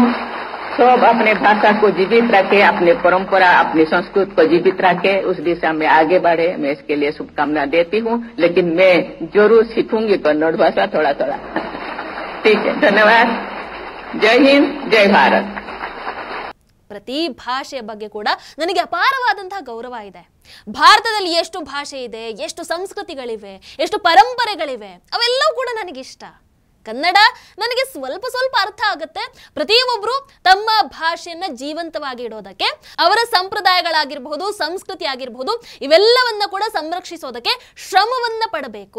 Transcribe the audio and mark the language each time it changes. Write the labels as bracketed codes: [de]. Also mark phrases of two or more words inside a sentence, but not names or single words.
[hi] सब अपने भाषा को जीवित रखे, अपने परंपरा, अपनी संस्कृति को जीवित रखे, उस दिशा में आगे बढ़े. मैं इसके लिए शुभकामना देती हूँ. लेकिन मैं जरूर सीखूंगी कन्नड़ भाषा थोड़ा थोड़ा. ठीक है, धन्यवाद. जय हिंद, जय भारत. [kn] ಪ್ರತಿ ಭಾಷೆಯ ಬಗ್ಗೆ ಕೂಡ ನನಗೆ ಅಪಾರವಾದಂತಹ ಗೌರವ ಇದೆ. ಭಾರತದಲ್ಲಿ ಎಷ್ಟು ಭಾಷೆ ಇದೆ, ಎಷ್ಟು ಸಂಸ್ಕೃತಿಗಳಿವೆ, ಎಷ್ಟು ಪರಂಪರೆಗಳಿವೆ, ಅವೆಲ್ಲವೂ ಕೂಡ ನನಗಿಷ್ಟ. ಕನ್ನಡ ನನಗೆ ಸ್ವಲ್ಪ ಸ್ವಲ್ಪ ಅರ್ಥ ಆಗುತ್ತೆ. ಪ್ರತಿಯೊಬ್ಬರು ತಮ್ಮ ಭಾಷೆಯನ್ನ ಜೀವಂತವಾಗಿ ಇಡೋದಕ್ಕೆ, ಅವರ ಸಂಪ್ರದಾಯಗಳಾಗಿರಬಹುದು, ಸಂಸ್ಕೃತಿ ಆಗಿರಬಹುದು, ಇವೆಲ್ಲವನ್ನ ಕೂಡ ಸಂರಕ್ಷಿಸೋದಕ್ಕೆ ಶ್ರಮವನ್ನ ಪಡಬೇಕು.